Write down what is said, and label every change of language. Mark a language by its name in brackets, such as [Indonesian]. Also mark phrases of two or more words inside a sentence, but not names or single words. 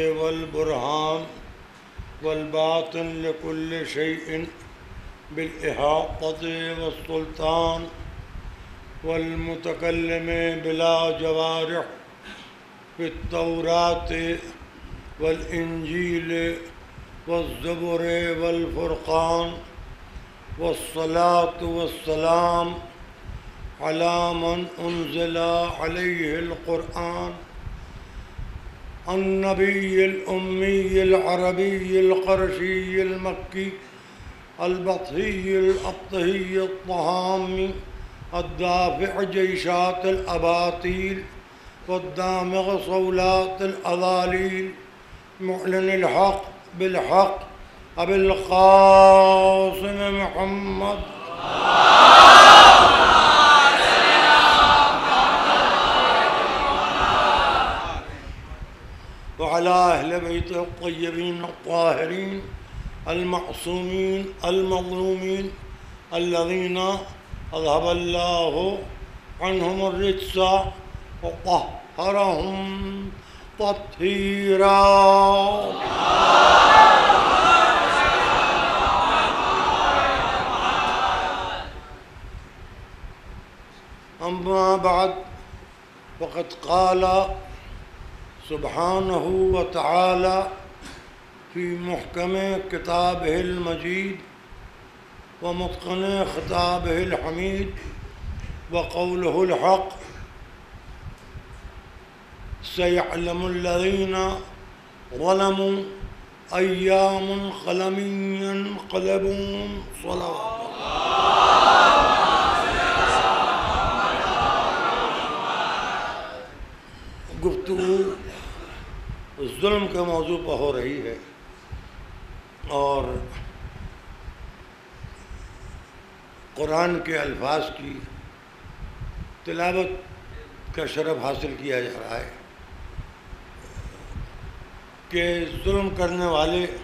[Arabic] والبرهان والباطن لكل شيء بالإحاطة والسلطان والمتكلم بلا جوارح في التوراة والإنجيل والزبور والفرقان والصلاة والسلام على من أنزل عليه القرآن النبي الأمي العربي القرشي المكي البطحي التهامي الدافع جيشات الأباطيل والدامغ صولات الأضاليل المعلن الحق بالحق أبي القاسم محمد وعلى أهل بيته الطيبين الطاهرين المعصومين المظلومين الذين أذهب الله عنهم الرجس وطهرهم تطهيرا. أما بعد فقد قال سبحانه وتعالى في محكم كتابه المجيد ومتقن خطابه الحميد وقوله الحق سيعلم الذين ظلموا أي منقلب ينقلبون. [Urdu] گفتگو ظلم کے موضوع پر ہو رہی ہے اور قرآن کے الفاظ کی تلاوت کا شرف حاصل کیا جا رہا ہے کہ ظلم کرنے والے